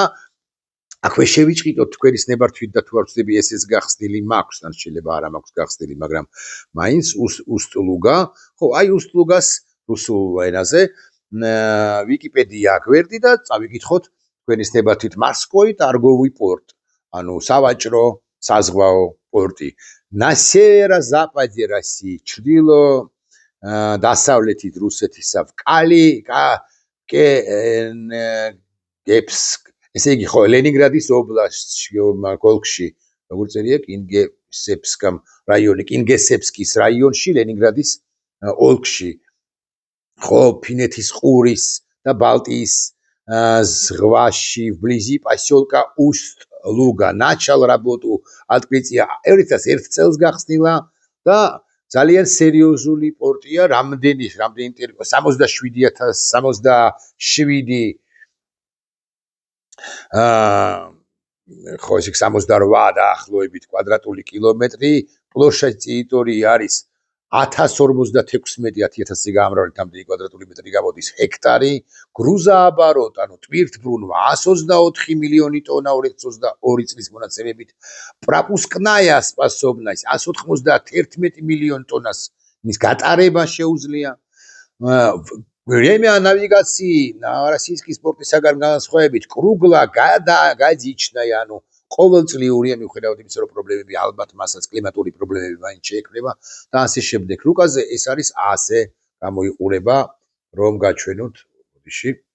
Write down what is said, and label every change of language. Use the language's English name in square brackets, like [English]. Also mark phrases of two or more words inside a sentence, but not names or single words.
[Georgian] აქვე შევიჭრიტოთ თქვენის ნებართვით და თუ არ ვწდები ეს გახსნილი მაქვს, ან შეიძლება არა მაქვს გახსნილი, მაგრამ მაინც უსტ-ლუგა, ხო, აი უსტ-ლუგას რუსულ ენაზე ვიკიპედია გვერდი და წავიკითხოთ თქვენის ნებართვით [Russian] морской торговый порт, [Georgian] ანუ სავაჭრო საზღვაო პორტი. [Russian] На северо-западе России, [Georgian] ჩრდილო დასავლეთით რუსეთისა, კინგესეპსკ, ესე იგი ხო, ლენინგრადის ობლასტში, ოლქში, როგორ წერია, კინგესეპსკამ რაიონი, კინგესეპსკის რაიონში, ლენინგრადის ოლქში. ხო, ფინეთის ყურის და ბალტიის ზღვაში, [Russian] вблизи поселка Усть-Луга, начал работу открытия. [Georgian] ერთ წელს გახსნილა და ძალიან სერიოზული პორტია, რამდენი 67 ხო, ისე 68 დაახლოებით კვადრატული კილომეტრი, [Russian] площадь территории [Georgian] არის 1056 გამრავლით ამდენი კვადრატული მეტრი გამოდის ჰექტარი, გრუზააბაროტ, ანუ ტვირთბრუნვა 124 მილიონი ტონა 2022 წლის მონაცემებით, [Russian] пропускная способность [Georgian] 191 მილიონ ტონას გატარება შეუძლია. [Russian] Время навигации [Georgian] ნოვოროსიისკის პორტისაგან განსხვავებით [Russian] кругло годичная, [Georgian] ანუ ყოველწლიურია, მიუხედავად იმისა, რომ პრობლემები ალბათ მასაც კლიმატური პრობლემები მაინც შეექმნება და ასე შემდეგ. რუკაზე ეს არის ასე გამოიყურება, რომ გაჩვენოთ, ბოდიში.